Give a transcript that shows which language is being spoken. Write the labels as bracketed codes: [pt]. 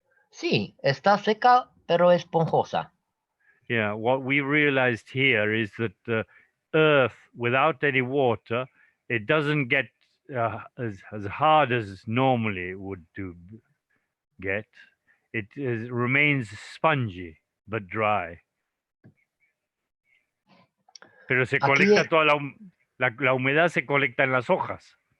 [es] Sí, está seca, pero esponjosa. [en] Yeah, what we realized here is that the earth, without any water, it doesn't get as hard as normally it would get. It remains spongy but dry. [es] Pero se Aquí colecta toda la humedad se colecta en las hojas.